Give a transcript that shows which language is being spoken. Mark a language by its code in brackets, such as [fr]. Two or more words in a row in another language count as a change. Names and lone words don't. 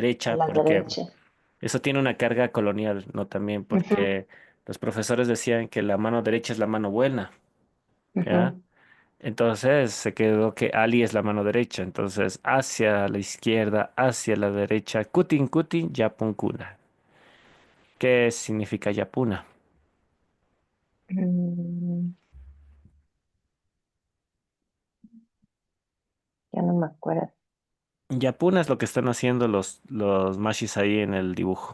[es] derecha, la porque derecha, Eso tiene una carga colonial, ¿no? También Ujú, porque los profesores decían que la mano derecha es la mano buena, ¿ya? ujú. Entonces se quedó que Ali es la mano derecha. Entonces, hacia la izquierda, hacia la derecha, [qu] kutin kutin, yapun kuna. [es] ¿Qué significa yapuna? Mm, ya no me acuerdo. Yapuna es lo que están haciendo los mashis ahí en el dibujo.